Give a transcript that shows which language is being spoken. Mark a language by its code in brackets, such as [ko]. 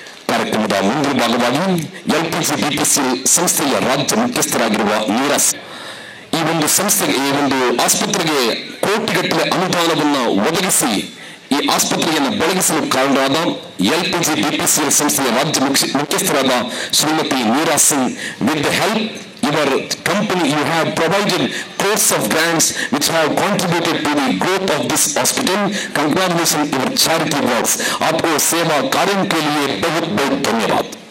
[kn] ಕಾರ್ಯಕ್ರಮದ ಮುಂದಿನ ಭಾಗವಾಗಿ ಎಲ್ಪಿಜಿ ಬಿಪಿಸಿಎಲ್ ಸಂಸ್ಥೆಯ ರಾಜ್ಯ ಮುಖ್ಯಸ್ಥರಾಗಿರುವ ನೀರಸ್ ಈ ಒಂದು ಸಂಸ್ಥೆಗೆ, ಈ ಒಂದು ಆಸ್ಪತ್ರೆಗೆ ಕೋಟಿಗಟ್ಟಲೆ ಅನುದಾನವನ್ನು ಒದಗಿಸಿ ಈ ಆಸ್ಪತ್ರೆಯನ್ನು ಬೆಳಗಿಸಲು ಕಾರಣರಾದ ಎಲ್ಪಿಜಿ ಬಿಪಿಸಿಎಲ್ ಸಂಸ್ಥೆಯ ರಾಜ್ಯ ಮುಖ್ಯಸ್ಥರಾದ ಶ್ರೀಮತಿ ನೀರಾ Singh, [en] With the help your company, you have provided crores of grants which have contributed to the growth of this hospital. Congratulations your charity works. [hi] आपको सेवा कार्य के लिए बहुत बहुत धन्यवाद.